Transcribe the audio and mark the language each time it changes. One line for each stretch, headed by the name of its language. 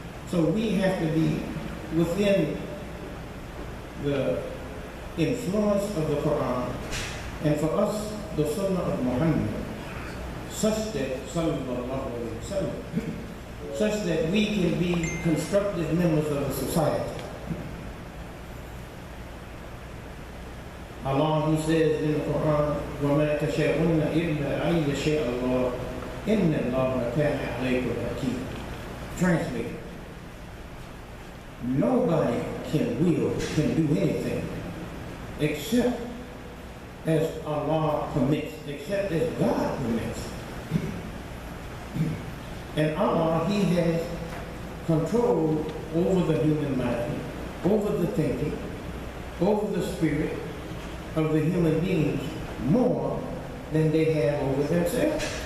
English: So we have to be within the influence of the Quran, and for us, the Sunnah of Muhammad, such that, sallallahu alaihi wasallam, such that we can be constructive members of the society. Allah, He says in the Quran,
Arabic: وَمَا تَشَاءُونَ إِلَّا أَن يَشَاءَ اللَّهُ إِنَّ اللَّهَ كَانَ عَلَيْكُمْ حَكِيمًا.
English: Translated: nobody can do anything except as Allah permits, except as God permits. And Allah, He has control over the human mind, over the thinking, over the spirit of the human beings more than they have over themselves.